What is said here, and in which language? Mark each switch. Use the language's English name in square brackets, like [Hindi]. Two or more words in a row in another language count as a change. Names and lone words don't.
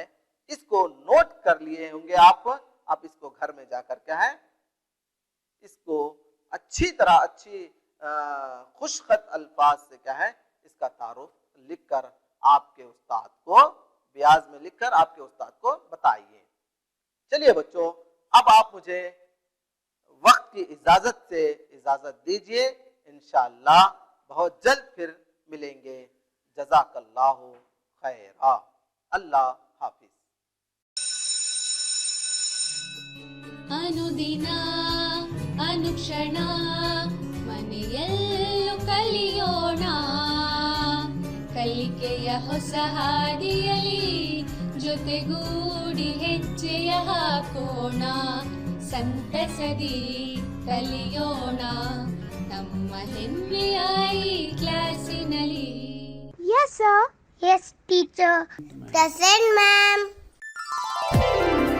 [Urdu] اس کو نوٹ کر لیے ہوں گے آپ اس کو گھر میں جا کر کیا ہے، اس کو اچھی طرح خوش خط الفاظ سے کیا ہے اس کا تعارف لکھ کر آپ کے استاد کو بیاض میں لکھ کر آپ کے استاد کو بتائیے. چلیے بچوں، اب آپ مجھے وقت کی اجازت دیجئے. انشاءاللہ بہت جلد پھر ملیں گے. [Arabic] جزاک اللہ خیرا. [Urdu] اللہ حافظ. [Kannada] ಅನುದಿನ ಅನುಕ್ಷಣ ಮನೆಯಲ್ಲೂ ಕಲಿಯೋಣ, ಕಲಿಕೆಯ ಹೊಸ ಹಾದಿಯಲಿ ಜೊತೆಗೂಡಿ ಹೆಜ್ಜೆಯ ಹಾಕೋಣ, ಸಂತಸದಿ ಕಲಿಯೋಣ ನಮ್ಮ ಹೆಮ್ಮೆಯ ಈ ಕ್ಲಾಸಿನಲ್ಲಿ. [English] Yes, sir. Yes, teacher. Present, ma'am.